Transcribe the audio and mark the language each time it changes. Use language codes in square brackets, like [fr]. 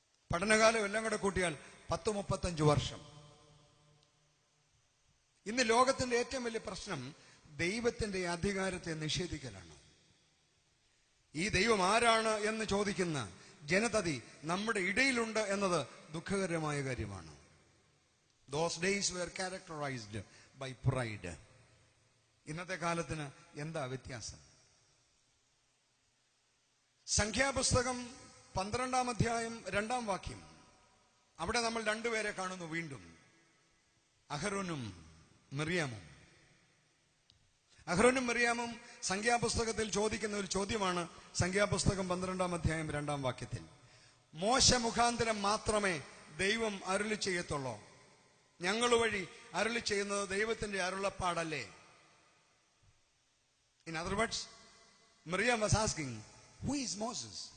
[ml] പഠനകാലം എല്ലാം കൂടെ കൂട്ടിയാൽ 10-35 വർഷം. ഇന്ന് ലോകത്തിന്റെ ഏറ്റവും വലിയ പ്രശ്നം ദൈവത്തിന്റെ അധികാരത്തെ നിഷേധിക്കലാണ്. ഈ ദൈവം ആരാണ് എന്ന് ചോദിക്കുന്ന ജനതതി നമ്മുടെ ഇടയിലുണ്ട് എന്നത് ദുഃഖകരമായ കാര്യമാണ്. [en] Those days were characterized by pride. [ml] ഇന്നത്തെ കാലത്തിന് എന്താ വ്യത്യാസം? സംഖ്യാപുസ്തകം 12-ാം അധ്യായം 2-ാം വാക്യം, അവിടെ നമ്മൾ രണ്ടുപേരെ കാണുന്നു വീണ്ടും, അഹരോനും മിർയാമും. അഹരോനും മിർയാമും സംഖ്യാപുസ്തകത്തിൽ ചോദിക്കുന്ന ഒരു ചോദ്യമാണ് സംഖ്യാപുസ്തകം 12-ാം അധ്യായം 2-ാം വാക്യത്തിൽ. മോശ മുഖാന്തരം മാത്രമേ ദൈവം അരുളി ചെയ്യത്തുള്ളൂ, ഞങ്ങൾ വഴി അരുളി ചെയ്യുന്നത് ദൈവത്തിന്റെ അരുളപ്പാടല്ലേ? [en] In other words, Miriam was asking, who is Moses?